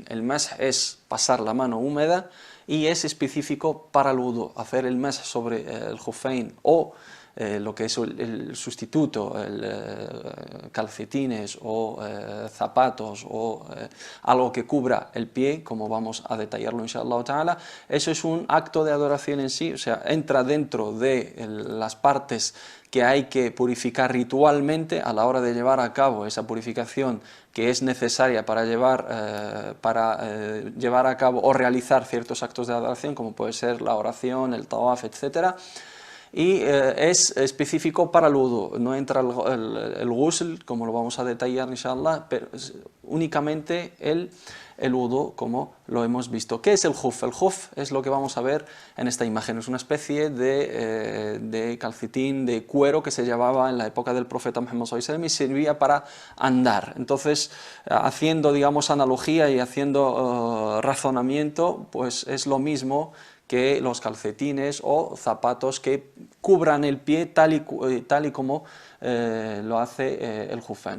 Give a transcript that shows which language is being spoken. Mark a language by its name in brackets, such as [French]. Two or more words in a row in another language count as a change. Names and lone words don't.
[Spanish] El masj es pasar la mano húmeda y es específico para el wudú. Hacer el masj sobre el khuffayn o lo que es el sustituto, calcetines o zapatos o algo que cubra el pie, como vamos a detallarlo [Arabic] إن شاء الله تعالى, [Spanish] eso es un acto de adoración en sí, o sea, entra dentro de las partes que hay que purificar ritualmente a la hora de llevar a cabo esa purificación que es necesaria para llevar a cabo o realizar ciertos actos de adoración, como puede ser la oración, el tawaf, etcétera. Y es específico para el wudu, no entra el ghusl, como lo vamos a detallar inshallah, pero únicamente el wudu, como lo hemos visto. ¿Qué es el khuf? El khuf es lo que vamos a ver en esta imagen, es una especie de calcetín de cuero que se llevaba en la época del profeta Muhammad [Arabic] صلى الله عليه وسلم [Spanish] y servía para andar. Entonces, haciendo, digamos, analogía y haciendo razonamiento, pues es lo mismo que los calcetines o zapatos que cubran el pie tal y como lo hace el khuffayn.